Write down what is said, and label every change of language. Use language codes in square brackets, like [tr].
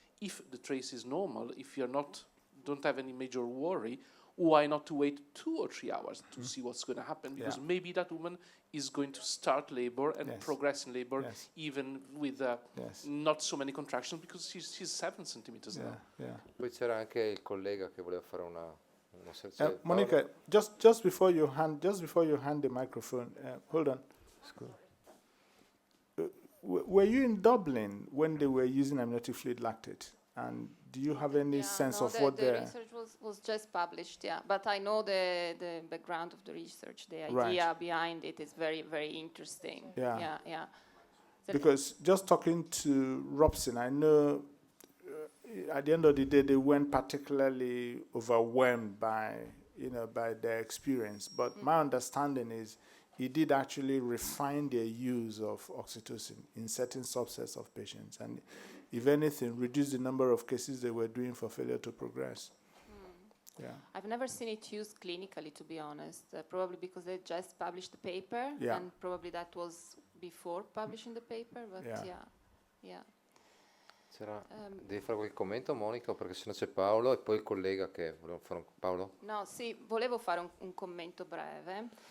[en] If the trace is normal, if you're don't have any major worry, why not to wait 2 or 3 hours to see what's going to happen? Because maybe that woman is going to start labor and progress in labor, even with not so many contractions, because she's 7 centimeters now. Yeah. [it] Poi c'era anche il collega che voleva fare una sezione. [en] Monica, just before you hand the microphone, hold on. Were you in Dublin when they were using amniotic fluid lactate? And do you have any sense of what the research was just published, yeah. But I know the background of the research, the idea behind it is very, very interesting. Yeah. Because just talking to Robson, I know at the end of the day they weren't particularly overwhelmed by their experience. But my understanding is he did actually refine their use of oxytocin in certain subsets of patients, and if anything, reduce the number of cases they were doing for failure to progress. Yeah. I've never seen it used clinically, to be honest, probably because they just published the paper, Yeah. and probably that was before publishing the paper, but yeah. [it] Devi fare qualche commento, Monica, perché sennò c'è Paolo e poi il collega che voleva fare Paolo? No, sì, volevo fare un commento breve.